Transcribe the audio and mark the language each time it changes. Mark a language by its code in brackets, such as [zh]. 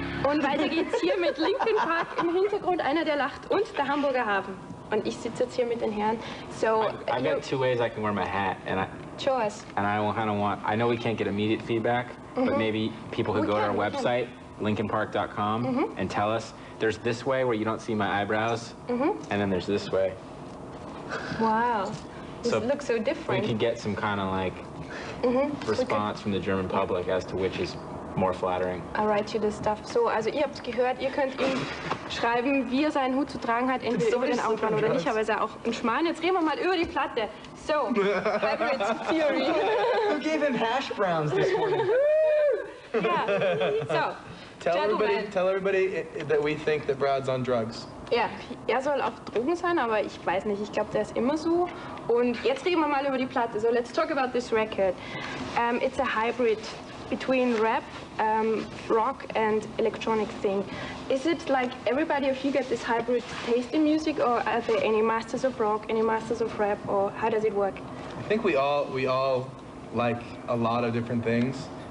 [de] Und weiter geht's hier mit Linkin Park im Hintergrund, einer der lacht und der Hamburger Hafen. Und ich sitze jetzt hier mit den Herren. So, [en] I've got two ways I can wear my hat, and show us. I kind of want. I know we can't get immediate feedback, but maybe people who go to our website, linkinpark.com, and tell us. There's this way where you don't see my eyebrows, and then there's this way. Wow, this So looks so different. We could get some kind of like response from the German public as to which is more flattering. I write you this stuff. [de] So, also ihr habt gehört, ihr könnt ihm schreiben, wie er seinen Hut zu tragen hat, entweder über den Augenbrauen oder nicht, aber ist ja auch ein Schmarrn. Jetzt reden wir mal über die Platte. [en] So, Hybrid Theory. Who gave him hash browns this morning? Yeah, so, Tell everybody that we think that Brad's on drugs. [de] Ja, er soll auf Drogen sein, aber ich weiß nicht, ich glaube, der ist immer so. Und jetzt reden wir mal über die Platte. [en] So, let's talk about this record. It's a hybrid between rap, rock and electronic thing. Is it like everybody of you get this hybrid taste in music, or are there any masters of rock, any masters of rap, or how does it work? I think we all like a lot of different things.